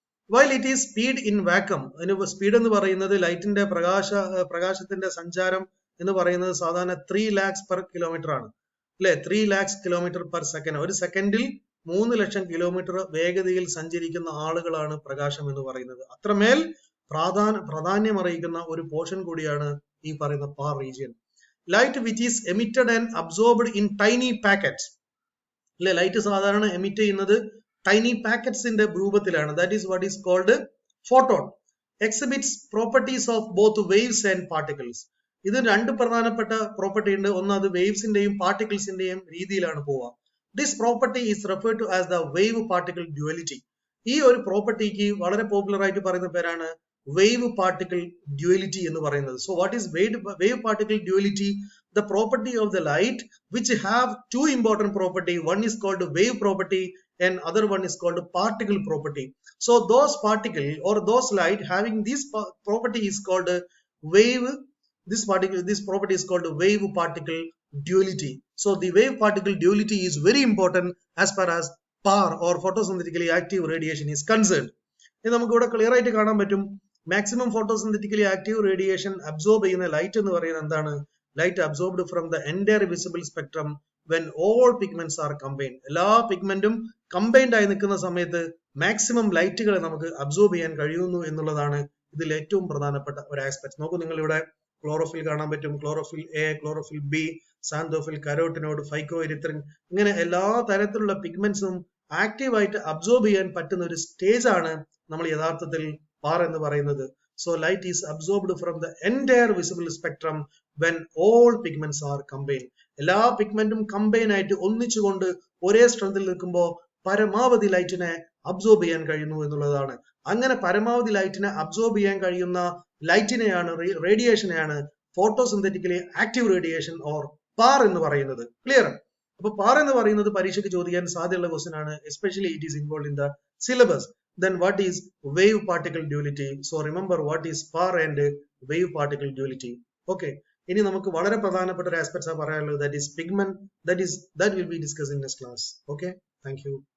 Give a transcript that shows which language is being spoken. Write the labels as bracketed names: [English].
[English] While it is speed in vacuum, [Malayalam] അതിന് speed എന്ന് പറയുന്നത് ലൈറ്റിന്റെ പ്രകാശത്തിന്റെ സഞ്ചാരം എന്ന് പറയുന്നത് സാധാരണ 3 lakhs per kilometer ആണ്. [English] അല്ലെ, 3 lakhs kilometer per second. [Malayalam] ഒരു സെക്കൻഡിൽ 3 ലക്ഷം കിലോമീറ്റർ വേഗതയിൽ സഞ്ചരിക്കുന്ന ആളുകളാണ് പ്രകാശം എന്ന് പറയുന്നത്. അത്രമേൽ പ്രാധാന്യം അറിയിക്കുന്ന ഒരു പോർഷൻ കൂടിയാണ് ഈ പറയുന്ന പാർ region. [English] Light which is emitted and absorbed in tiny packets. [Malayalam] അല്ലെ, ലൈറ്റ് സാധാരണ എമിറ്റ് ചെയ്യുന്നത് ടൈനി പാക്കറ്റ്സിന്റെ രൂപത്തിലാണ്. [English] That is what is called photon. Exhibits properties of both waves and particles. [Malayalam] ഇത് രണ്ട് പ്രധാനപ്പെട്ട പ്രോപ്പർട്ടി ഉണ്ട്. ഒന്ന് അത് വേവ്സിന്റെയും പാർട്ടിക്കിൾസിന്റെയും രീതിയിലാണ് പോവുക. [English] This property is referred to as the wave particle duality. [Malayalam] ഈ ഒരു പ്രോപ്പർട്ടിക്ക് വളരെ പോപ്പുലർ ആയിട്ട് പറയുന്ന പേരാണ് വേവ് പാർട്ടിക്കിൾ ഡ്യുവലിറ്റി എന്ന് പറയുന്നത്. [English] So what is wave particle duality? The property of the light which have two important property. One is called wave property and other one is called particle property. So those particle or those light having this property is called wave. This property is called wave particle duality. So the wave particle duality is very important as far as PAR or photosynthetically active radiation is concerned. [Malayalam] ഇത് നമുക്ക് ഇവിടെ clear ആയിട്ട് കാണാൻ പറ്റും. Maximum ഫോട്ടോസിന്തറ്റിക്കലി active radiation absorb ചെയ്യുന്ന light എന്ന് പറയുന്നത് എന്താണ്? [English] Light absorbed from the entire visible spectrum when all pigments are combined. [Malayalam] എല്ലാ പിഗ്മെന്റും കമ്പൈൻഡ് ആയി നിൽക്കുന്ന സമയത്ത് മാക്സിമം ലൈറ്റുകളെ നമുക്ക് അബ്സോർബ് ചെയ്യാൻ കഴിയുന്നു എന്നുള്ളതാണ് ഇതിൽ ഏറ്റവും പ്രധാനപ്പെട്ട ഒരു ആസ്പെക്ട്. നോക്കൂ, നിങ്ങൾ ഇവിടെ ക്ലോറോഫിൽ കാണാൻ പറ്റും. Chlorophyll A, chlorophyll B, xanthophyll, കരോട്ടിനോഡ്, ഫൈക്കോഎരിത്രിൻ, ഇങ്ങനെ എല്ലാ തരത്തിലുള്ള പിഗ്മെന്റ്സും ആക്റ്റീവായിട്ട് അബ്സോർബ് ചെയ്യാൻ പറ്റുന്ന ഒരു സ്റ്റേജ് ആണ് നമ്മൾ യഥാർത്ഥത്തിൽ പാർ എന്ന് പറയുന്നത്. [English] So light is absorbed from the entire visible spectrum when all pigments are combined. [Malayalam] എല്ലാ പിഗ്മെന്റും കമ്പൈൻ ആയിട്ട് ഒന്നിച്ചുകൊണ്ട് ഒരേ സ്ട്രെങ്തിൽ നിൽക്കുമ്പോൾ പരമാവധി ലൈറ്റിനെ അബ്സോർബ് ചെയ്യാൻ കഴിയുന്നു എന്നുള്ളതാണ്. അങ്ങനെ പരമാവധി ലൈറ്റിനെ അബ്സോർബ് ചെയ്യാൻ കഴിയുന്ന ലൈറ്റിനെയാണ്, റേഡിയേഷനെയാണ് ഫോട്ടോസിന്തറ്റിക്കലി ആക്റ്റീവ് റേഡിയേഷൻ ഓർ പാർ എന്ന് പറയുന്നത്. ക്ലിയർ? അപ്പൊ പാർ എന്ന് പറയുന്നത് പരീക്ഷയ്ക്ക് ചോദിക്കാൻ സാധ്യതയുള്ള ക്വസ്റ്റ്യൻ ആണ്. [English] Especially it is involve in the syllabus. Then what is wave particle duality? So remember what is PAR and wave particle duality. Okay. [Malayalam] ഇനി നമുക്ക് വളരെ പ്രധാനപ്പെട്ട ഒരു ആസ്പെക്ട്സ് പറയാനുള്ളത്, [English] that is pigment. That will be discussed in next class. Okay. Thank you.